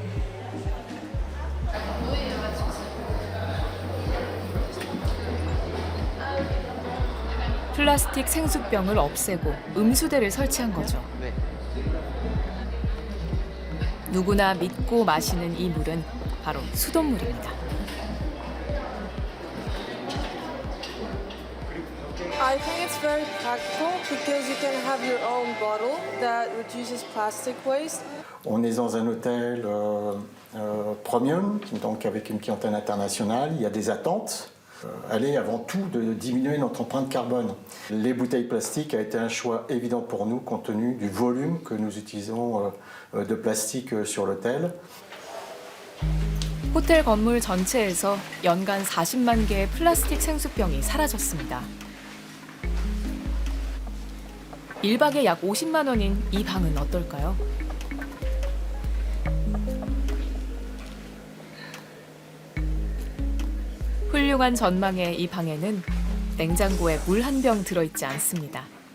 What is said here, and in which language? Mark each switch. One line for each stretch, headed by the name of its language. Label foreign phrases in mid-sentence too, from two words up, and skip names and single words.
Korean: 플라스틱 생수병을 없애고 음수대를 설치한 거죠. 누구나 믿고 마시는 이 물은 바로 수돗물입니다.
English: I think it's very practical because you can have your own bottle that reduces plastic waste.
French: On est dans un hôtel premium, donc avec une clientèle internationale. Il y a des attentes. Elle est avant tout de diminuer notre empreinte carbone. Les bouteilles plastiques a été un choix évident pour nous compte tenu du volume que nous utilisons de plastique sur l'hôtel.
Korean: 호텔 건물 전체에서 연간 40만 개의 플라스틱 생수병이 사라졌습니다. 1박에 약 50만 원인 이 방은 어떨까요? 훌륭한 전망의 이 방에는 냉장고에 물 한 병 들어있지 않습니다.